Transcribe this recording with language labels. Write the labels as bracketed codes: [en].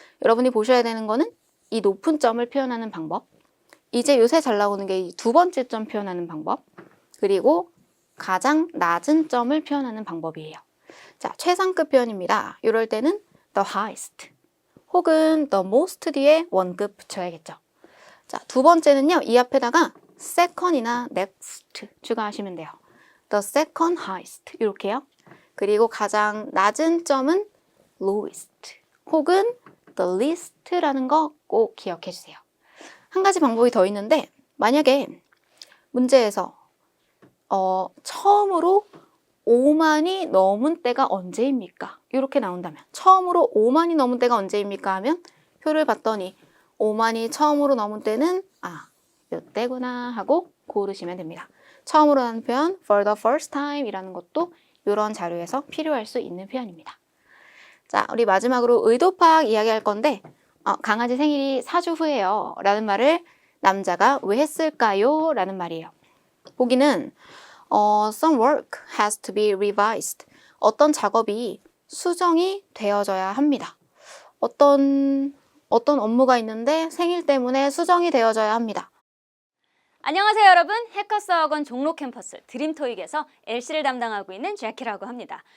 [ko] 여러분이 보셔야 되는 거는 이 높은 점을 표현하는 방법, 이제 요새 잘 나오는 게 이 두 번째 점 표현하는 방법, 그리고 가장 낮은 점을 표현하는 방법이에요. 자, 최상급 표현입니다. 이럴 때는 the highest 혹은 the most 뒤에 원급 붙여야겠죠. 자, 두 번째는요. 이 앞에다가 second이나 next 추가하시면 돼요. [en] the second highest [ko] 이렇게요. 그리고 가장 낮은 점은 lowest 혹은 the least라는 거 꼭 기억해 주세요. 한 가지 방법이 더 있는데 만약에 문제에서 처음으로 5만이 넘은 때가 언제입니까? 이렇게 나온다면 처음으로 5만이 넘은 때가 언제입니까? 하면 표를 봤더니 5만이 처음으로 넘은 때는 이때구나 하고 고르시면 됩니다. 처음으로 하는 표현 [en] for the first time [ko] 이라는 것도 이런 자료에서 필요할 수 있는 표현입니다. 자, 우리 마지막으로 의도 파악 이야기할 건데 강아지 생일이 4주 후예요 라는 말을 남자가 왜 했을까요? 라는 말이에요. 보기는 [en] some work has to be revised. [ko] 어떤 작업이 수정이 되어져야 합니다. 어떤 업무가 있는데 생일 때문에 수정이 되어져야 합니다. 안녕하세요 여러분. 해커스학원 종로 캠퍼스 드림토익에서 LC를 담당하고 있는 제키라고 합니다.